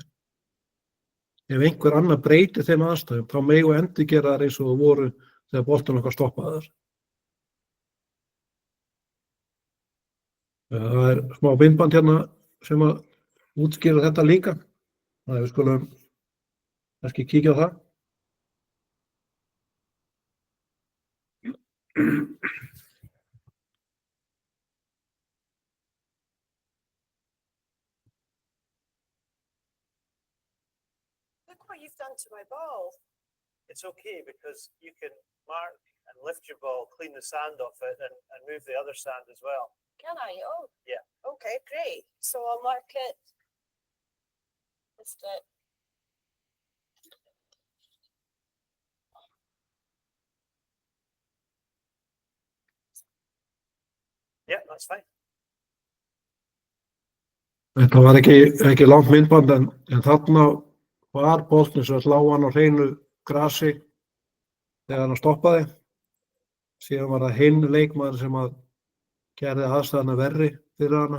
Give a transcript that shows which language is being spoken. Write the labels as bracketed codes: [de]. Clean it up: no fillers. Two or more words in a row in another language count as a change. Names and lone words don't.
[is] Ef einhver annar breytir þeim aðstæðum, þá megum við endurgera þær eins og það voru þegar boltinn okkar stoppaði þar. Það er smá myndband hérna sem að útskýra þetta líka. Þannig að við skulum kannski kíkja á það. [en] Look what you've done to my ball. It's okay because you can mark and lift your ball, clean the sand off it, and move the other sand as well. Can I? Oh. Yeah. Okay, great. So I'll mark it. Just it. Yeah, that's fine. [is] Þetta var ekki langt myndband en þarna var boltinn sem lá hann á hreinu grasi þegar hann stoppaði. Síðan var það hinn leikmaður sem að gerði aðstæðuna verri fyrir hana.